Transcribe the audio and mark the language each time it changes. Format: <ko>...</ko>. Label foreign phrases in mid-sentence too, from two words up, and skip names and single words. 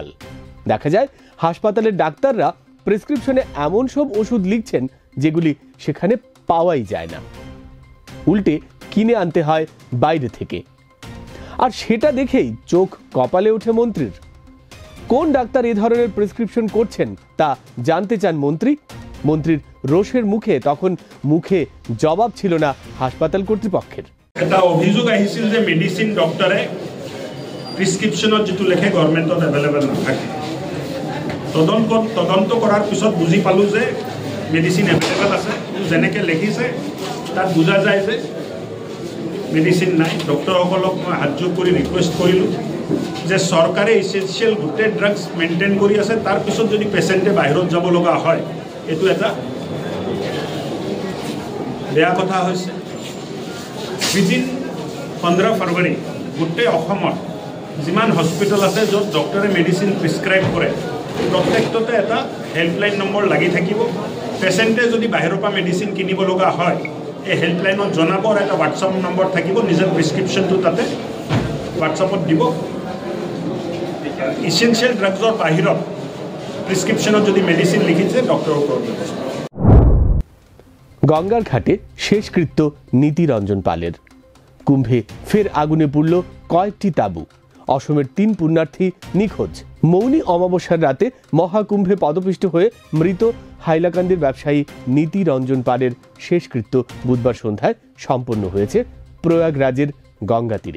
<bn>দেখা যায় হাসপাতালের ডাক্তাররা প্রেসক্রিপশনে এমন সব ওষুধ লিখছেন যেগুলি সেখানে পাওয়াই যায় না, উল্টে কিনে আনতে হয় বাইরে থেকে। আর সেটা দেখেই চোখ কপালে ওঠে মন্ত্রীর। কোন ডাক্তার এ ধরনের প্রেসক্রিপশন করছেন তা জানতে চান মন্ত্রী। মন্ত্রীর রোষের মুখে তখন মুখে জবাব ছিল না হাসপাতাল কর্তৃপক্ষের।</bn> <as>এটা অভিযোগ আহিছিল যে</as> <en>medicine doctor</en> <as>প্রেসক্রিপশনত যেটো লেখে গভর্নমেন্টত এভেলেবল নাথাকে। তদন্ত করার পিছত বুঝি পালো যে</as> <en>medicine available</en> <as>আছে, যেনেকে লিখিছে তাত বুঝা যায় যে মেডিসিন নাই। ডক্টরসকলক মই হাত যোগ কৰি রিকোয়েস্ট কৰিলোঁ যে চৰকাৰে ইসেনশিয়াল গোটেই ড্ৰাগছ মেইনটেইন কৰি আছে, তাৰ পিছত যদি পেচেণ্টে বাহিৰত যাব লগা হয় এইটো এটা বেয়া কথা হৈছে।</as> <en>within 15 February</en> <as>গোটেই অসমত যিমান হস্পিটেল আছে য'ত ডক্টৰে</as> <en>medicine prescribe</en> <as>কৰে প্ৰত্যেকটোতে এটা</as> <en>helpline number</en> <as>লাগি থাকিব। পেচেণ্টে যদি বাহিৰৰ পৰা মেডিচিন কিনিব লগা হয় এই হেল্পলাইনত জনাব, আৰু এটা</as> <en>WhatsApp number</en> <as>থাকিব। নিজৰ প্ৰিস্ক্ৰিপশ্যনটো তাতে হোৱাটছআপত দিব।</as> <en>essential drugs</en> <as>বাহিৰত প্রিসক্রিপশনত যদি মেডিসিন লিখিছে ডক্টৰৰ ওপৰত।</as> <bn>গঙ্গার ঘাটে শেষকৃত্য নীতি রঞ্জন পালের। কুম্ভে ফের আগুনে পুড়ল কয়েকটি তাঁবু। অসমের 3 পুণ্যার্থী নিখোঁজ। মৌনী অমাবস্যার রাতে মহাকুম্ভে পদপিষ্ট হয়ে মৃত হাইলাকান্দির ব্যবসায়ী নীতি রঞ্জন পালের শেষকৃত্য বুধবার সন্ধ্যায় সম্পন্ন হয়েছে প্রয়াগরাজের গঙ্গা তীরে।</bn>